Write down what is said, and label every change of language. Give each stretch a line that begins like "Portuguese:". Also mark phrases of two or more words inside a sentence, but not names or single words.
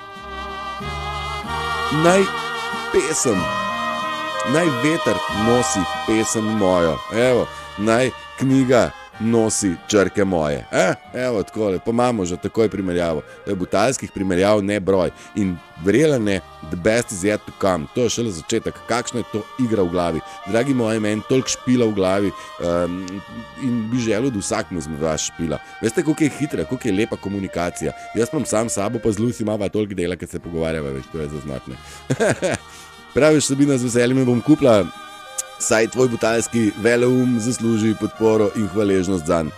Slovenian: Naj veter nosi pesem mojo, evo, naj knjiga nosi črke moje. Evo, takole, pa imamo že takoj primerjavo. Butalskih primerjav ne broj. In verjela ne,
English: the best is yet to come.
Slovenian: To je šele začetek. Kakšna je to igra v glavi? Dragi moji, meni toliko špila v glavi in bi želel, da vsak mu izmed vas špila. Veste, koliko je hitra, koliko je lepa komunikacija. Jaz imam sam sabo, pa z Lucy imava toliko dela, kad se pogovarjava, veš, to je zaznatne. Praviš, Sabina, z veseljem bom kupila, saj tvoj butalski veleum zasluži podporo in hvaležnost zanj.